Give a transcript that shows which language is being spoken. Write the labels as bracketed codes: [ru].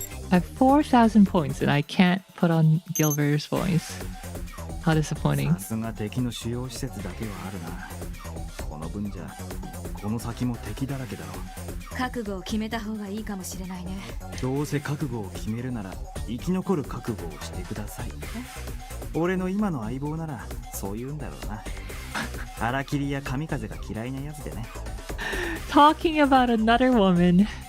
[en] I have 4,000 points and I can't put on Gilbert's voice. How disappointing. [ja] さすが敵の主要施設だけはあるな。この分じゃこの先も敵だらけだろ。覚悟を決めた方がいいかもしれないね。どうせ覚悟を決めるなら生き残る覚悟をしてください。俺の今の相棒ならそう言うんだろうな。腹切りや神風が嫌いなやつでね。 [en] Talking about another woman.